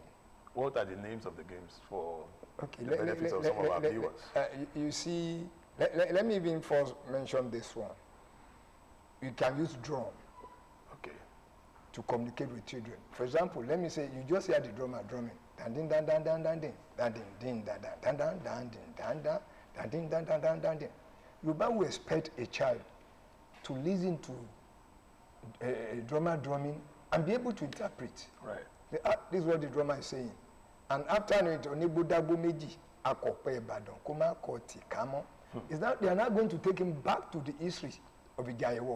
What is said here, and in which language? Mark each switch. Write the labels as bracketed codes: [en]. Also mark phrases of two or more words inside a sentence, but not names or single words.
[en] What are the names of the games for Okay, the benefits of some of our viewers? you see, let me even first mention this one. You can use drum Okay. to communicate with children. For example, let me say you just hear the drummer drumming. Dan din dan dan dan dan din. Dan din din dan dan dan dan din dan dan dan din dan dan dan dan din. Yoruba will expect a child to listen to a drummer drumming and be able to interpret. Right. This is what the drummer is saying. And after it, [yo] onibudagbo meji akope Ibadan kuma koti kamo. [en] Is that they are now going to take him back to the history of Ijaye War.